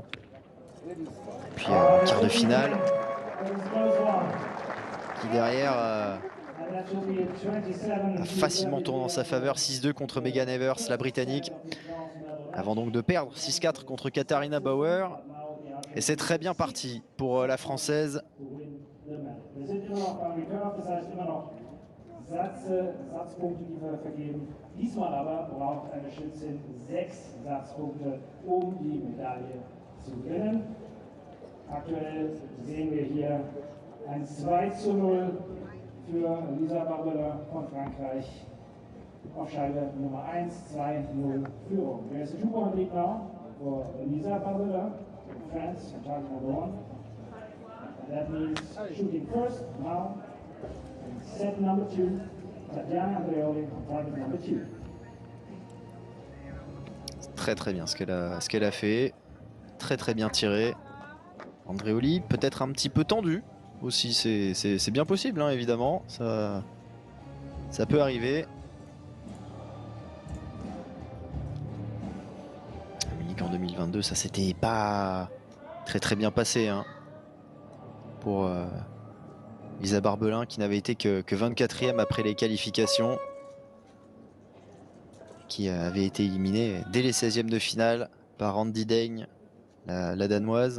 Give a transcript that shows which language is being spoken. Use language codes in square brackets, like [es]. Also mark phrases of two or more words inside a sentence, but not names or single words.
[fr] Et puis en quart de finale, qui derrière a facilement tourné en sa faveur, 6-2 contre Megan Evers, la Britannique, avant donc de perdre 6-4 contre Katharina Bauer. Et c'est très bien parti pour la Française. [de] Satzpunkte, die wir vergeben. Diesmal aber braucht eine Schützin 6 Satzpunkte, die Medaille zu gewinnen. Aktuell sehen wir hier ein 2:0 für Lisa Barbelin von Frankreich. Auf Scheibe Nummer 1, 2:0 Führung. [en] There's a 2-point lead now for Lisa Barbelin, France, target number 1. And that means shooting first now. Set number 2, Tatiana Andreoli, target number 2. [fr] Très bien ce qu'elle a fait. Très bien tiré. Andreoli peut-être un petit peu tendu aussi, c'est bien possible, hein, évidemment. Ça peut arriver. Munich en 2022, ça s'était pas très bien passé, hein, pour Lisa Barbelin, qui n'avait été que 24e après les qualifications, qui avait été éliminée dès les 16e de finale par Andy Deigne, la danoise.